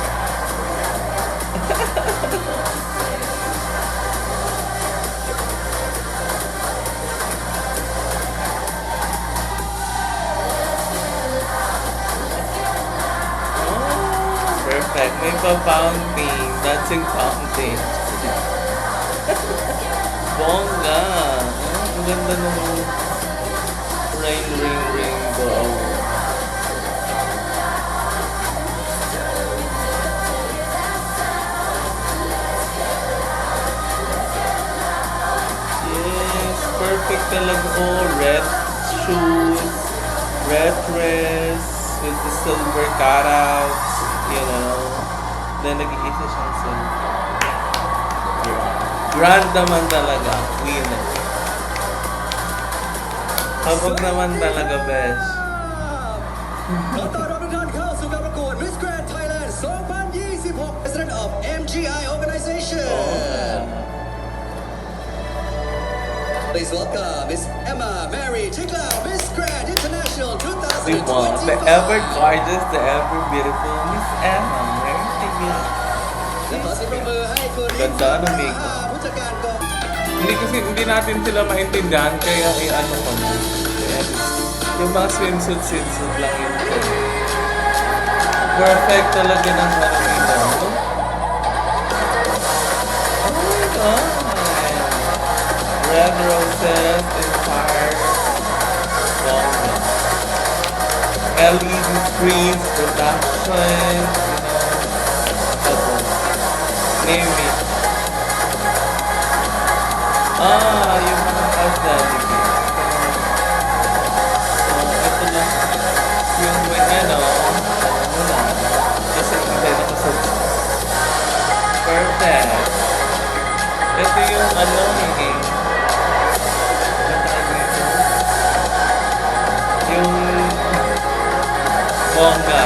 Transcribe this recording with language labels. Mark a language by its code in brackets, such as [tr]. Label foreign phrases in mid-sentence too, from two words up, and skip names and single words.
[tl] Perfect. May pa-fountain. [en] Dancing fountain. [tl] Bongga. Ang ganda nung rain, go. Perfect talaga. [en] Oh, red shoes, red dress with the silver cutouts, Then [tl] nag-iisa siyang [en] silver. [tl] Grand naman talaga. Winner. Habag naman talaga, besh. [th] ขอต้อนรับทุกท่านเข้าสู่การประกวด Miss Grand Thailand 2026 [en] President of MGI Organization welcome [th] Miss Emma Mary Chikla, Miss Grand International [tl] Diba? 2025. [en] The ever gorgeous, the ever beautiful Miss Emma. Mary Tigil. [th] และขอเสียงปรบมือให้คุณ [tl] Ganda ng makeup. [th] ผู้จัดการกอง [tl] Hindi kasi hindi natin sila maintindihan kaya ano ko na. Kaya, yung mga swimsuit lang yun ko. Perfect talaga ng ano nila. [en] Oh my God! Red roses inspired Bongga. LED screens, production, name it. [tl] Yung mga aesthetic. So, ito lang. Yung may ano mo na. Kasi hindi nakasubscribe. Perfect. Ito yung ano, yung bongga.